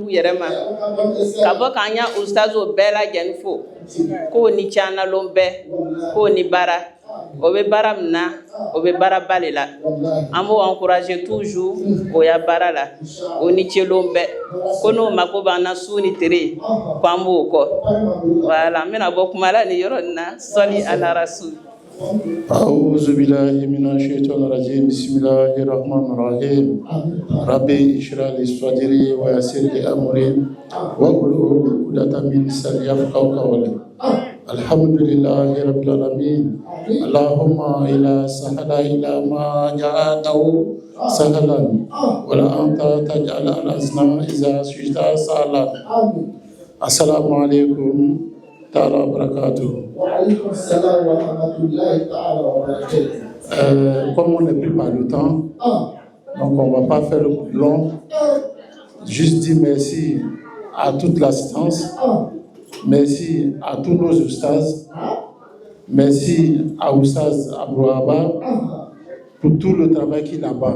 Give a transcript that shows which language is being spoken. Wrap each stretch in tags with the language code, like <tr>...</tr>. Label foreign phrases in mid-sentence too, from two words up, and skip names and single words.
<bm>dugu yɛrɛ ma ka bɔ k'an ya ustazo bɛɛ lajɛlen fo k'o ni canalon bɛɛ k'o ni bara o bɛ baara min na o bɛ baara ba de la an b'o</bm> <fr>encourager toujours</fr> <bm>o ya baara la o ni celon bɛɛ ko n'o mako b'an na su ni tere ko an b'o kɔ voilà n bɛna bɔ kuma la nin yɔrɔ nin na</bm> <ar>صل على الرسول. أعوذ بالله من الشيطان الرجيم بسم الله الرحمن الرحيم ربي اشرح لي صدري ويسر لي أمري واحلل عقدة من لساني يفقهوا قولي الحمد لله رب العالمين اللهم إلا سهل إلا ما جعلته سهلا ولا أنت تجعل الأحزان إذا شئت سهلا. السلام عليكم تعالى وبركاته.</ar> <fr>Comme on n'est plus par le temps, donc on ne va pas faire le long. Juste dire merci à toute l'assistance, merci à tous nos oustas, merci à Oustaz Abrouaba pour tout le travail qu'il a là-bas.</fr>